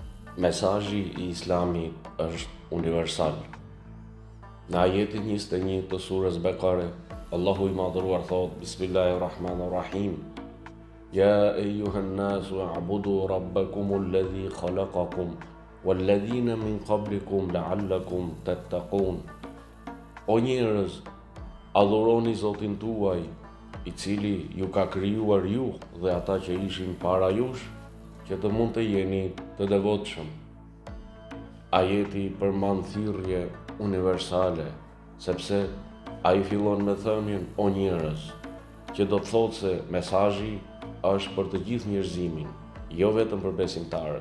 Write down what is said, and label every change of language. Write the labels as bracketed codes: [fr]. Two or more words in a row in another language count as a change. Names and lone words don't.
[sq] Mesazhi i Islamit është universal. Në ajetin 21 të surës Bekare, Allahu i madhëruar thot: Bismillahirrahmanirrahim. [ar] يا أيها الناس اعبدوا ربكم الذي خلقكم والذين من قبلكم لعلكم تتقون. [sq] O njerëz, adhuroni Zotin tuaj, i cili ju ka krijuar ju dhe ata që ishin para jush, që të mund të jeni të devotshëm. Ajeti përmend thirrje universale, sepse ai fillon me thënien o njerëz, që do të thotë se mesazhi është për të gjithë njerëzimin, jo vetëm për besimtarët.